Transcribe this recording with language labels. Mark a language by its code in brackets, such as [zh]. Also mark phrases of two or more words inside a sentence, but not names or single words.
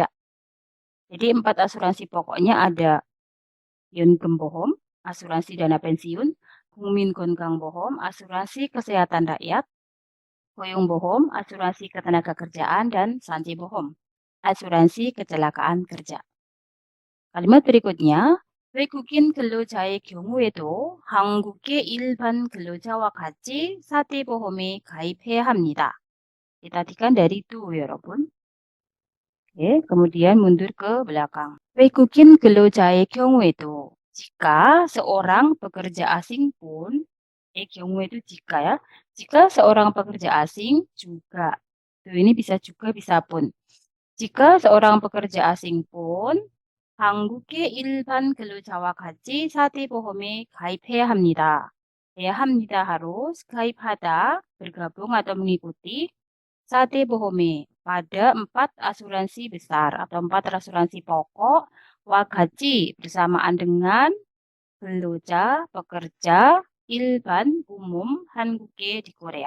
[id] Jadi 4 asuransi pokoknya ada 연금보험, asuransi dana pensiun, 국민건강보험, asuransi kesehatan rakyat, 고용보험, asuransi ketenagakerjaan, dan 산지보험, asuransi kecelakaan kerja. Kalimat berikutnya, [ko] 외국인 근로자의 경우에도 한국의 일반 근로자와 같이 사대보험에 가입해야 합니다. [id] Perhatikan dari itu, 여러분. Oke, kemudian mundur ke belakang. [ko] 외국인 근로자의 경우에도 [id] jika seorang pekerja asing pun, 경우에도 jika ya, jika seorang pekerja asing juga, tuh ini bisa juga bisa pun. Jika seorang pekerja asing pun [ko] 한국의 일반 근로자와 같이 사대보험에 가입해야 합니다. 해야 합니다 [id] harus 가입하다 bergabung atau mengikuti 사대보험에 pada 4 asuransi besar atau 4 asuransi pokok wagaci bersamaan dengan 근로자, pekerja, 일반, umum, 한국계 di Korea.